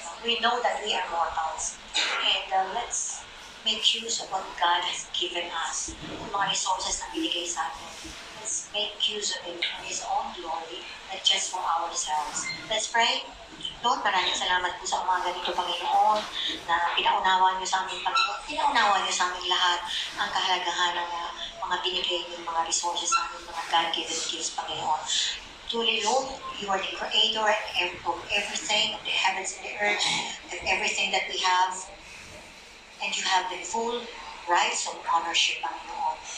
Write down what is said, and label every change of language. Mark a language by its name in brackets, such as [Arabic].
[English] We know that we are mortals. And let's make use of what God has given us. [Filipino] Yung mga resources na binigay sa atin. [English] Let's make use of it for His own glory, not just for ourselves. Let's pray. [Filipino] Lord, maraming salamat po sa umaga nito, Panginoon, na pinaunawa niyo sa amin, Panginoon. Pinaunawa niyo sa amin lahat ang kahalagahan ng mga binigay niyo, mga resources sa amin, mga God-given gifts, Panginoon. [English] Truly, Lord, you are the creator of everything, of the heavens and the earth, of everything that we have. And you have the full rights of ownership, Panginoon.